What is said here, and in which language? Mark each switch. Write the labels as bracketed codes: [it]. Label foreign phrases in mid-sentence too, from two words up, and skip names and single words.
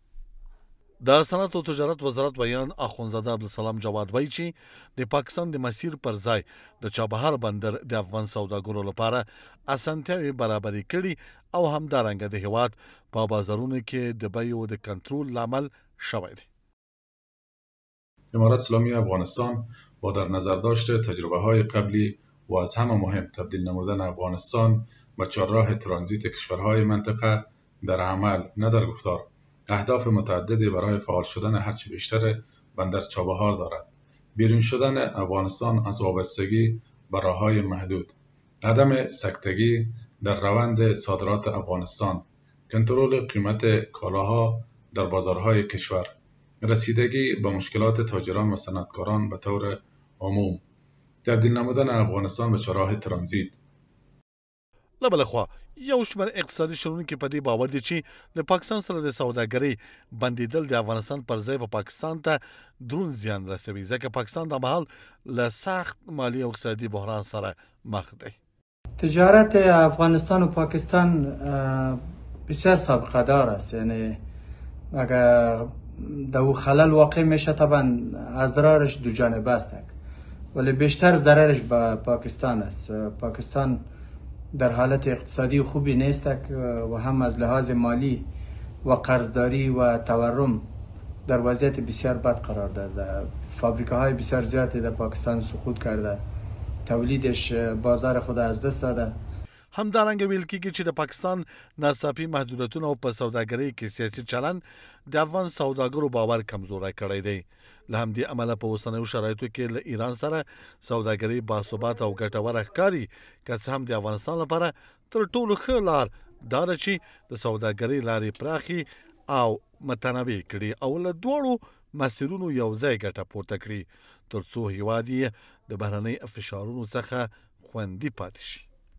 [ps] د صنعت او تجارت وزارت ویان اخوندزاده عبدالسلام جواد وایي چې د پاکستان د مسیر پر ځای د چابهار بندر د افغان سوداګرو لپاره اسانتیاوې برابرې کړي او همدارنګه د هیواد په بازارونو کې د بیو د کنترل لامل شوی دی. [fa] امارات اسلامی افغانستان با در نظر داشت تجربه‌های قبلی و از همه مهم تبدیل نمودن افغانستان به چهارراه ترانزیت کشورهای منطقه در عمل نه در گفتار اهداف متعددی برای فعال شدن هرچه بیشتر بندر چابهار دارد. بیرون شدن افغانستان از وابستگی به راه‌های محدود، عدم سکتگی در روند صادرات افغانستان، کنترل قیمت کالاها در بازارهای کشور، رسیدگی به مشکلات تاجران و صنعتکاران به طور عموم، تبدیل نمودن افغانستان به چهارراه ترانزیت. [ps] له بله خوا یو شمېر اقتصادي شنونکي په دې باور دي چې د پاکستان سره د سوداګرۍ بندېدل د افغانستان پر ځای په پاکستان ته دروند زیان رسوي، ځکه پاکستان د مهال له سخت مالی او اقتصادي بحران سره مخ دی. [fa] تجارت افغانستان و پاکستان بسیار سابقه دار است، یعنی اگر دو خلل واقع میشه طبعا اضرارش دو جانبه است، ولی بیشتر ضررش به پاکستان است. پاکستان در حالت اقتصادی خوبی نیست و هم از لحاظ مالی و قرضداری و تورم در وضعیت بسیار بد قرار داده. فابریکه های بسیار زیادی در پاکستان سقوط کرده، تولیدش بازار خود از دست داده. [ps] همدارنګه ویل کېږي چې د پاکستان ناڅاپي محدودیتونه او په سوداګرۍ کې سیاسي چلند د افغان سوداګرو باور کمزوری کړی دی. له همدې امله په اوسنیو شرایطو کې له ایران سره سوداګرۍ باثباته او ګټوره ښکاري، که څه هم د افغانستان لپاره تر ټولو ښه لار دا ده چې د سوداګرۍ لارې پراخې او متنوع کړي او له دواړو مسیرونو یو ځای ګټه پورته کړي، تر څو هیواد یې د بهرنۍ فشارونو څخه خوندي پاتې شي.